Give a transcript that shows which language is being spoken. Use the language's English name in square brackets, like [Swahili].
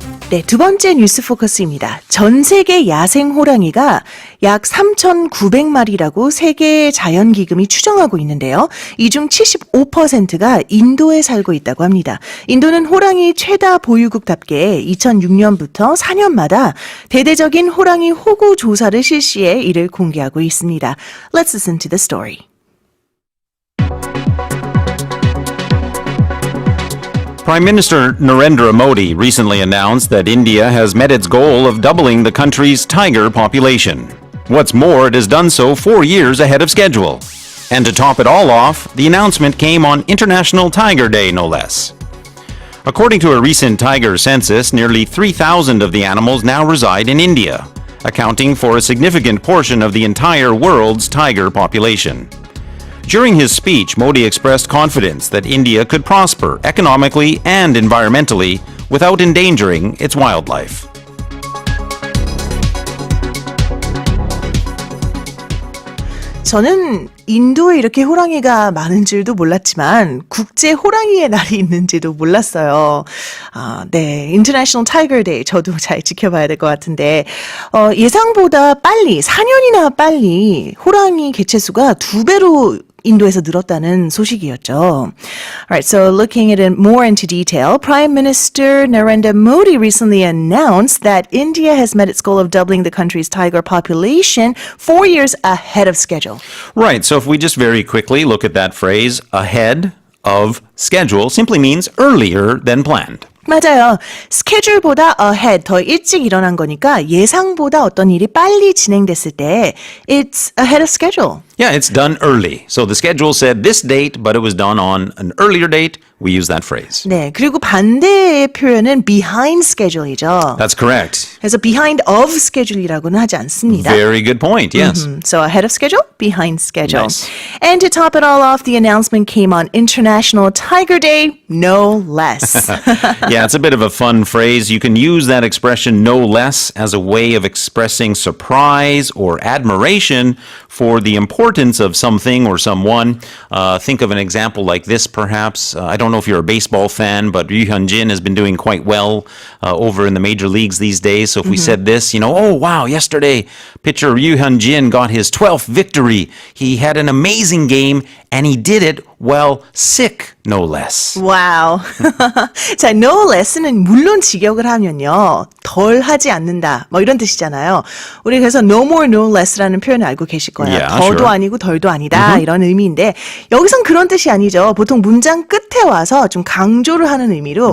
[Korean] 네, 두 번째 뉴스 포커스입니다. 전 세계 야생 호랑이가 약 3,900마리라고 세계 자연기금이 추정하고 있는데요. 이 중 75%가 인도에 살고 있다고 합니다. 인도는 호랑이 최다 보유국답게 2006년부터 4년마다 대대적인 호랑이 호구 조사를 실시해 이를 공개하고 있습니다. [English] Let's listen to the story. Prime Minister Narendra Modi recently announced that India has met its goal of doubling the country's tiger population. What's more, it has done so 4 years ahead of schedule. And to top it all off, the announcement came on International Tiger Day, no less. According to a recent tiger census, nearly 3,000 of the animals now reside in India, accounting for a significant portion of the entire world's tiger population. During his speech, Modi expressed confidence that India could prosper economically and environmentally without endangering its wildlife. [Korean] 저는 인도에 이렇게 호랑이가 많은 줄도 몰랐지만 국제 호랑이의 날이 있는지도 몰랐어요. 네, International Tiger Day 저도 잘 지켜봐야 될 것 같은데 예상보다 빨리 4년이나 빨리 호랑이 개체수가 2배로 인도에서 늘었다는 소식이었죠. [English] Alright, so looking at it more into detail, Prime Minister Narendra Modi recently announced that India has met its goal of doubling the country's tiger population 4 years ahead of schedule. Right, so if we just very quickly look at that phrase, ahead of schedule, simply means earlier than planned. [Korean] 맞아요. 스케줄보다 ahead, 더 일찍 일어난 거니까 예상보다 어떤 일이 빨리 진행됐을 때 [English] it's ahead of schedule. Yeah, it's done early. So the schedule said this date, but it was done on an earlier date. We use that phrase. [Korean] 네, 그리고 반대의 표현은 behind schedule이죠. [English] That's correct. [Korean] 그래서 behind of schedule이라고는 하지 않습니다. [English] Very good point, yes. So ahead of schedule, behind schedule. Nice. And to top it all off, the announcement came on International Tiger Day, no less. Yeah, it's a bit of a fun phrase. You can use that expression no less as a way of expressing surprise or admiration for the importance of something or someone. Think of an example like this, perhaps. I don't know if you're a baseball fan, but Ryu Hyun-jin has been doing quite well over in the major leagues these days. So if we said this, oh, wow, yesterday, pitcher Ryu Hyun-jin got his 12th victory. He had an amazing game, and he did it while sick, no less. [Korean] 와우. 자, no less는 물론 직역을 하면요. 덜 하지 않는다. 뭐 이런 뜻이잖아요. 우리 그래서 no more, no less라는 표현을 알고 계실 거예요. [English] Yeah, [Korean] 더도 [English] sure. [Korean] 아니고 덜도 아니다. 이런 의미인데 여기선 그런 뜻이 아니죠. 보통 문장 끝에 와서 좀 강조를 하는 의미로